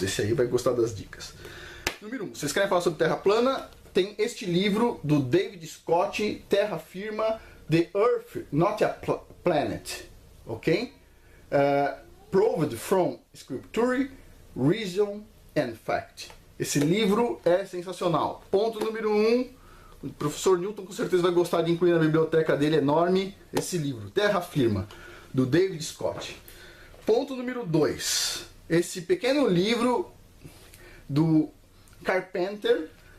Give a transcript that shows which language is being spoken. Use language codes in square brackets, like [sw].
[pt] Esse aí vai gostar das dicas. Número 1. Vocês querem falar sobre Terra plana? Tem este livro do David Scott, Terra Firma, [en] The Earth, Not a Planet. [pt] Ok? [en] Proved from Scripture, Reason and Fact. [pt] Esse livro é sensacional. Ponto número 1. O professor Newton com certeza vai gostar de incluir na biblioteca dele enorme esse livro, Terra Firma, do David Scott. Ponto número 2. Esse pequeno livro do Carpenter.